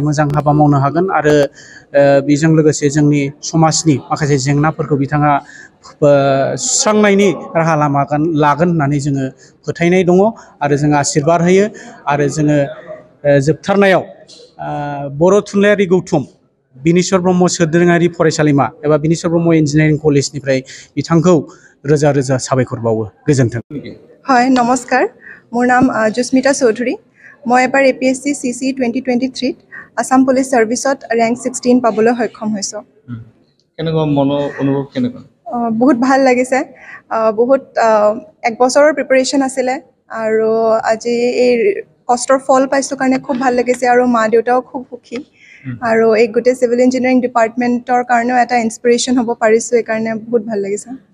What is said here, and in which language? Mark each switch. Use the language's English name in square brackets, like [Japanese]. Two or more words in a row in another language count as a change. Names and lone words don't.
[Bodo] मोजां हाबा मावनो हागोन आरो बेजों लोगोसे जोंनि समाजनि माखासे जेंनाफोरखौ बिथाङा सुस्रांनायनि राहा लामा लागोन होननानै जोङो फोथायनाय दङ आरो जोङो आशीर्बाद होयो आरो जोङो जोबथारनायाव बर' थुनलाइयारि गौथुम बिनेश्वर ब्रह्म सोद्रोमायारि फरायसालिमा एबा बिनेश्वर ब्रह्म इन्जिनियारिं कलेजनिफ्राय बिथांखौ रोजा रोजा साबायखर बावो गोजोन्थों। [Assamese] হয় নমস্কাৰ মোৰ নাম জুস্মিতা চৌধুৰী মই এবাৰ APSC CC 2023 আসাম পুলিচ সাৰ্ভিসত ৰেংক 16 পাবলৈ সক্ষম হৈছোঁ। কেনেকুৱা মনৰ অনুভৱ কেনেকুৱা? বহুত ভাল লাগিছে বহুত এক বছৰৰ প্ৰিপাৰেচন আছিলে আৰু আজি এই কষ্টৰ ফল পাইছোঁ কাৰণে খুব ভাল লাগিছে আৰু মা দেউতাও খুব সুখী আৰু এই গোটেই [English] civil engineering [Assamese] ডিপাৰ্টমেণ্টৰ কাৰণেও এটা ইনস্পিৰেশ্যন হ'ব পাৰিছোঁ এইকাৰণে বহুত ভাল লাগিছে।